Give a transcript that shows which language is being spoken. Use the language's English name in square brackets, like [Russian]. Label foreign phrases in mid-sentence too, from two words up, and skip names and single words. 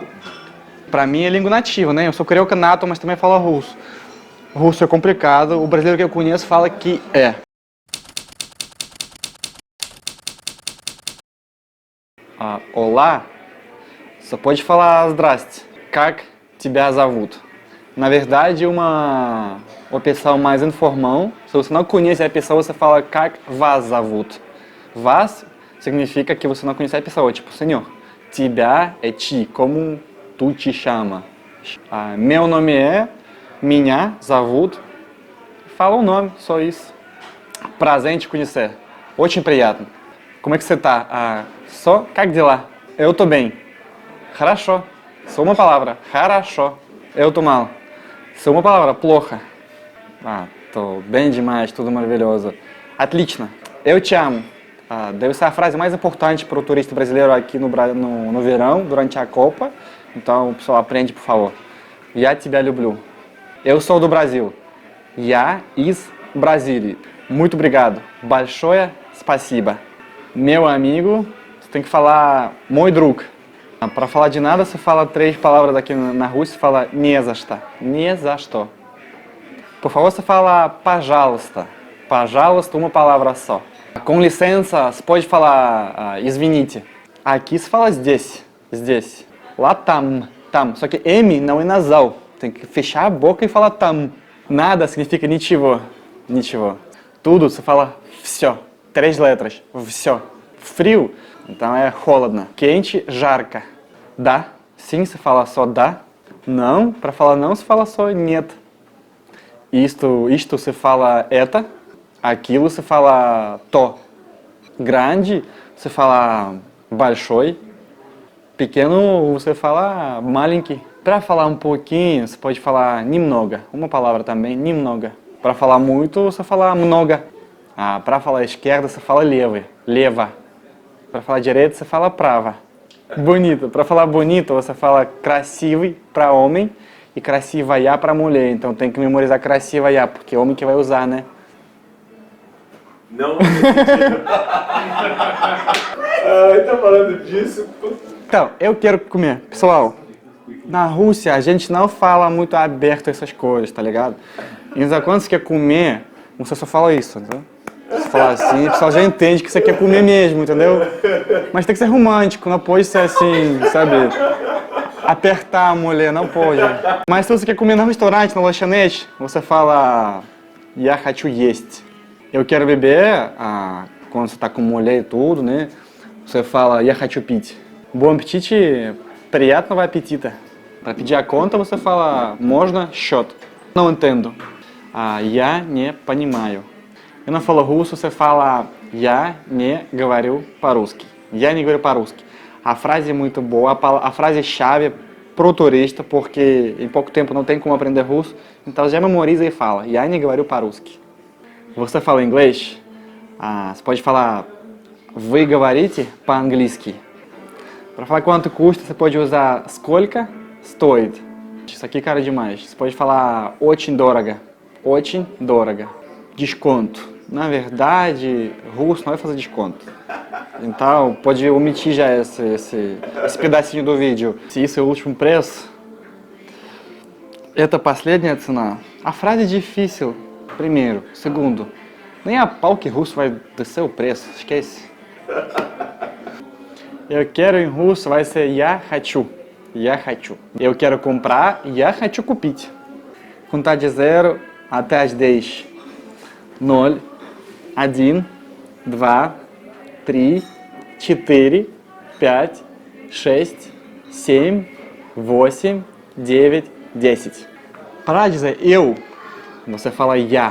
[Portuguese] Pra mim é língua nativa, né? Eu sou carioca nato, mas também falo russo. Russo é complicado, o brasileiro que eu conheço fala que é. Olá, só pode falar zdrasте. [Russian] Как тебя зовут? [Portuguese] Na verdade, uma pessoa mais informal. Se você não conhece a pessoa, você fala [Russian] как вас зовут. [Portuguese] Вас significa que você não conhece a pessoa, tipo, senhor. Тебя é ti, como tu te chama. Meu nome é, [Russian] меня зовут. [Portuguese] Fala o nome, só isso. Prazer em te conhecer. [Russian] Очень приятно. [Portuguese] Como é que você tá? Só, [Russian] как дела? [Portuguese] Eu tô bem. Хорошо. Só uma palavra. Хорошо. Eu tô mal. Só uma palavra. Плохо. Tô bem demais, tudo maravilhoso. Отлично. Eu te amo. Deve ser a frase mais importante para o turista brasileiro aqui no verão, durante a Copa. Então, o pessoal aprende, por favor. [Russian] Я тебя люблю. [Portuguese] Eu sou do Brasil. [Russian] Я из Бразилии. [Portuguese] Muito obrigado. [Russian] Большое спасибо. [Portuguese] Meu amigo, você tem que falar [Russian] мой друг. [Portuguese] Para falar de nada, você fala 3 palavras aqui na Rússia, você fala [Russian] не за что. Не за что. [Portuguese] Por favor, você fala пожалуйста. Пожалуйста, uma palavra só. Com licença, você pode falar извините. Aqui se fala здесь. Здесь. Lá там. Там. Só que M não é nasal. Tem que fechar a boca e falar там. Nada significa ничего. Ничего. Tudo você fala всё. 3 letras. Всё. Frio, então é холодно. Quente, [Russian] жарко. Да. [Portuguese] Sim, você fala só да. Não, para falar não, você fala só нет. Isto você fala это. Aquilo você fala то. Grande, você fala большой. Pequeno, você fala маленький. Para falar um pouquinho, você pode falar немного. Uma palavra também, немного. Para falar muito, você fala много. Para falar esquerda, você fala левый. Лево. Para falar direita, você fala права. Bonito. Para falar bonito, você fala красивый para homem e красивая para mulher. Então tem que memorizar красивая, porque é homem que vai usar, né? Não. Tá falando disso? Então, eu quero comer. Pessoal, na Rússia a gente não fala muito aberto essas coisas, tá ligado? Então quando você quer comer, você só fala isso, entendeu? Você fala assim, o pessoal já entende que você quer comer mesmo, entendeu? Mas tem que ser romântico, não pode ser assim, sabe? Apertar a mulher, não pode. Mas se você quer comer no restaurante, na lanchonete, você fala [Russian] Я хочу есть. [Portuguese] Eu quero beber, quando você tá com mulher e tudo, né? Você fala [Russian] Я хочу пить. [Portuguese] Bom apetite, [Russian] приятного аппетита. [Portuguese] Para pedir a conta, você fala [Russian] можно счет. [Portuguese] Não entendo. [Russian] Я не понимаю. [Portuguese] Eu não falo russo, você fala [Russian] Я не говорю по-русски. Я не говорю по-русски. [Portuguese] A frase é muito boa, a frase é chave pro turista, porque em pouco tempo não tem como aprender russo, então já memoriza e fala [Russian] Я не говорю по-русски. [Portuguese] Você fala inglês? Você pode falar [Russian] Вы говорите по-английски. [Portuguese] Para falar quanto custa, você pode usar [Russian] сколько стоит. [Portuguese] Isso aqui é caro demais. Você pode falar [Russian] очень дорого. Очень дорого. [Portuguese] Desconto. na verdade, russo não vai fazer desconto. Então, pode omitir já esse pedacinho do vídeo. Se isso é o último preço, [Russian] это последняя цена. [Portuguese] A frase é difícil, primeiro. Segundo, nem a pau que russo vai descer o preço, esquece. Eu quero em russo vai ser [Russian] я хочу. Я хочу. [Portuguese] Eu quero comprar, [Russian] я хочу купить. [Portuguese] Contar de 0 até as 10. 0, 1, 2, 3, 4, 5, 6, 7, 8, 9, 10. Para dizer eu, você fala я.